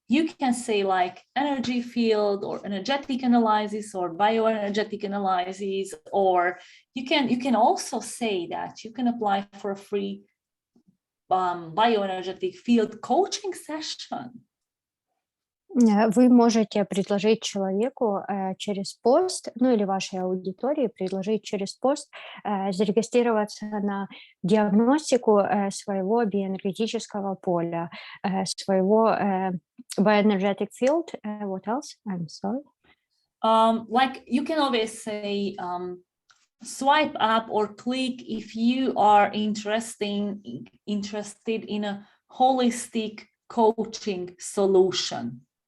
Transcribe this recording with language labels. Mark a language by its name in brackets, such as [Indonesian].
[English] You can say like energy field or energetic analysis or bioenergetic analysis, or you can also say that you can apply for a free bioenergetic field coaching session. [Russian] Вы можете предложить человеку через пост, ну или вашей аудитории предложить через пост зарегистрироваться на диагностику своего биоэнергетического поля, своего bioenergetic field. [English] What else? I'm sorry. Like you can always say swipe up or click if you are interested in a holistic coaching solution.